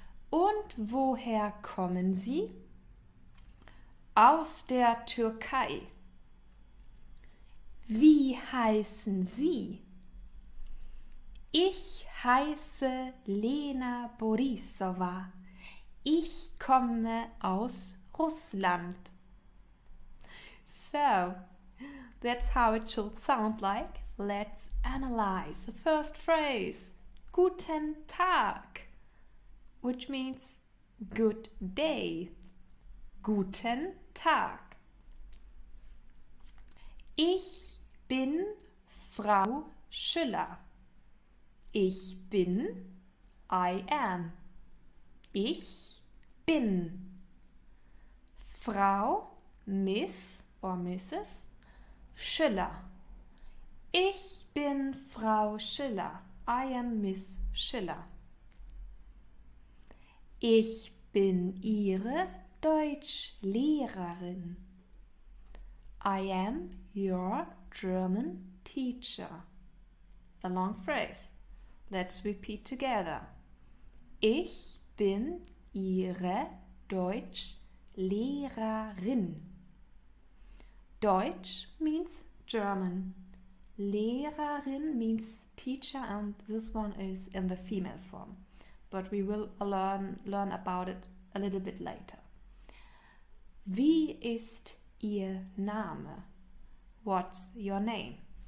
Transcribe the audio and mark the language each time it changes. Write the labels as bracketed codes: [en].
[de] Und woher kommen Sie? Aus der Türkei. Wie heißen Sie? Ich heiße Lena Borisova. Ich komme aus Russland. [en] So, that's how it should sound like. Let's analyze the first phrase. [de] Guten Tag, [en] which means good day. [de] Guten Tag. Ich bin Frau Schiller. Ich bin, [en] I am. [de] Ich bin. [en] Frau, Miss or Mrs. Schiller. [de] Ich bin Frau Schiller. [en] I am Miss Schiller. [de] Ich bin Ihre Deutschlehrerin. [en] I am your German teacher. A long phrase. Let's repeat together. [de] Ich bin Ihre Deutschlehrerin. [en] Deutsch means German. Lehrerin means teacher, and this one is in the female form. But we will learn about it a little bit later. [de] Wie ist Ihr Name? [en] What's your name?